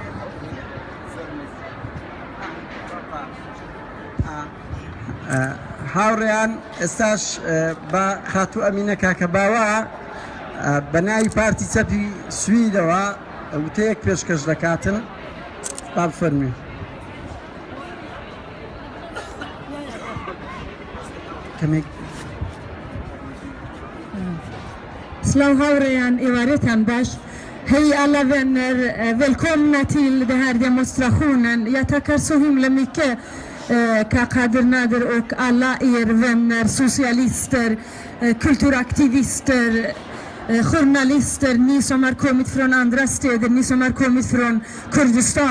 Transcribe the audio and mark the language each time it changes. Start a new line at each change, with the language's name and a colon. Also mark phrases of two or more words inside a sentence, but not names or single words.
Central Kurdish: هاوڕێیان ئێستاش بە خاتوو ئەمینە کاکە باوە بە ناوی پارتی چەپی سویدەوە وتەیەک پێشکەش دەکاتن با بفەرمووی سڵاو هاوڕێیان ئێوارەتان باش.
Swedish: Hej alla vänner, välkomna till den här demonstrationen. Jag tackar så himla mycket Kadir Nader och alla er vänner, socialister, kulturaktivister, journalister, ni som har kommit från andra städer, ni som har kommit från Kurdistan.